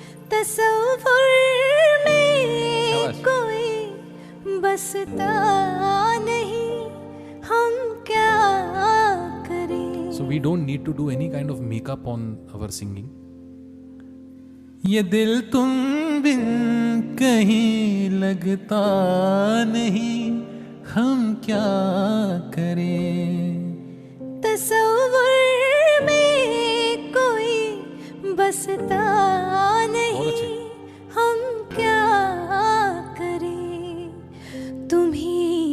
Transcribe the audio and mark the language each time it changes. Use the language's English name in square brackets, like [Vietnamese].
[Hindi] तसव्वुर में कोई बसता नहीं हम क्या करें. [English] So we don't need to do any kind of makeup on our singing. [Hindi] ये दिल तुम बिन कहीं लगता नहीं हम क्या करें. तसव्वुर में कोई बसता नहीं हम क्या करें. तुम ही